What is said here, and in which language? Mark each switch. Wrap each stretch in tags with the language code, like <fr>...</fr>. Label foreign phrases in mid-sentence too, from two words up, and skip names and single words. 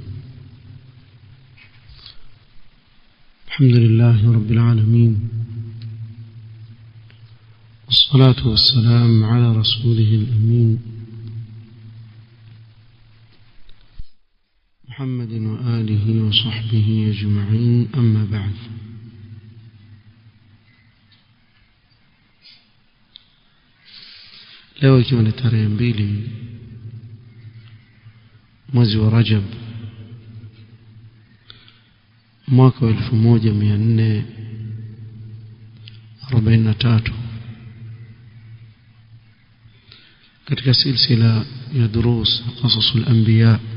<ar>الحمد لله رب العالمين، والصلاة والسلام على رسوله الأمين محمد وآله وصحبه أجمعين، أما بعد.</ar> <sw>leo ikiwa ni tarehe 2 mwezi wa Rajab mwaka 1443 katika silsila ya</sw> <ar>دروس قصص الأنبياء</ar>